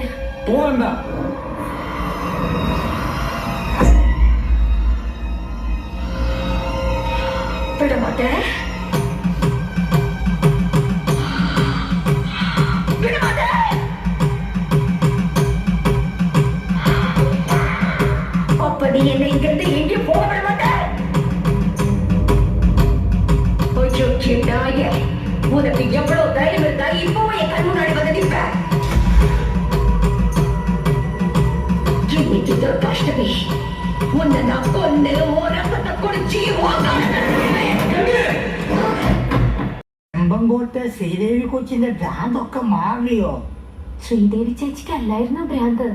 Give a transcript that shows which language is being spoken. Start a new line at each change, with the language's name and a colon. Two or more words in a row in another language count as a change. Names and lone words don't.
Malayalam: പോവണ്ട. വിടമാട്ടെ.
Tamil: அப்ப நீ என்னை இங்கிருந்து எங்கே போக விட மாட்டே. உனக்கு எவ்வளவு தைரியம் இருந்தா இப்பவும் என் கண் முன்னாடி வந்து நிற்ப. இன்னைக்கு துர்காஷ்டமி, உன்னை நான் கொண்டு ரத்தத்தை குடிச்சு
Malayalam: ചെമ്പങ്കോട്ടെ ശ്രീദേവി കൊച്ചിന്റെ ഭ്രാന്തൊക്കെ മാറിയോ? ശ്രീദേവി ചേച്ചിക്ക് അല്ലായിരുന്നു ഭ്രാന്ത്.